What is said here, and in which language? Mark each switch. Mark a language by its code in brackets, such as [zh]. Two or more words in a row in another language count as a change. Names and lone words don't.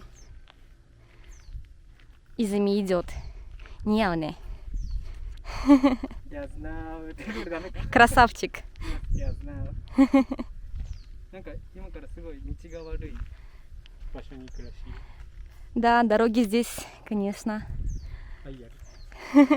[ru] Изами идет. Няуне. Я знаю. [ja] これダメか。 [ru] Красавчик. Я знаю. [ja] なんか今からすごい道が悪い場所に行くらしい。 [ru] Да, дороги здесь, конечно, [ja] はいやる。